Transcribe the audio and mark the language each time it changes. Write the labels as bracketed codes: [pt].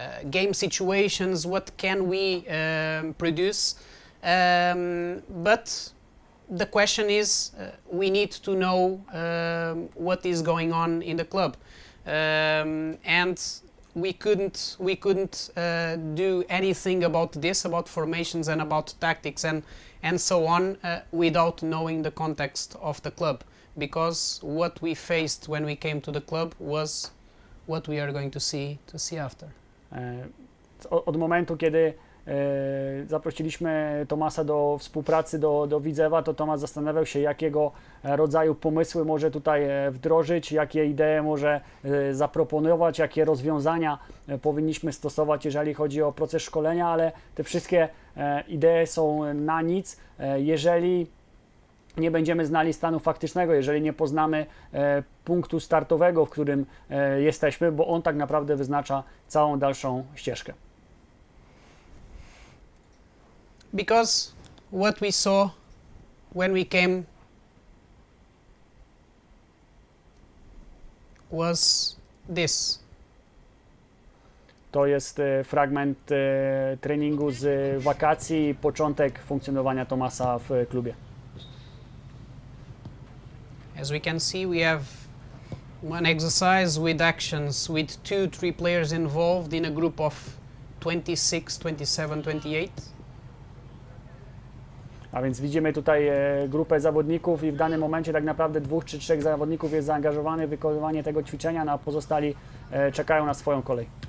[en] game situations, what can we produce, but the question is, we need to know what is going on in the club, and we couldn't do anything about this, about formations and about tactics and so on, without knowing the context of the club, because what we faced when we came to the club was what we are going to see after. [pl] Od momentu, kiedy zaprosiliśmy Tomasa do współpracy do Widzewa, to Tomas zastanawiał się, jakiego rodzaju pomysły może tutaj wdrożyć, jakie idee może zaproponować, jakie rozwiązania powinniśmy stosować, jeżeli chodzi o proces szkolenia, ale te wszystkie idee są na nic, jeżeli nie będziemy znali stanu faktycznego, jeżeli nie poznamy punktu startowego, w którym jesteśmy, bo on tak naprawdę wyznacza całą dalszą ścieżkę. [en] Because what we saw when we came was this. [pl] To jest fragment treningu z wakacji, początek funkcjonowania Tomasa w klubie. [en] As we can see, we have one exercise with actions with 2-3 players involved in a group of 26, 27, 28. [pl] A więc widzimy tutaj grupę zawodników i w danym momencie tak naprawdę 2 czy 3 zawodników jest zaangażowanych w wykonywanie tego ćwiczenia, no a pozostali czekają na swoją kolej.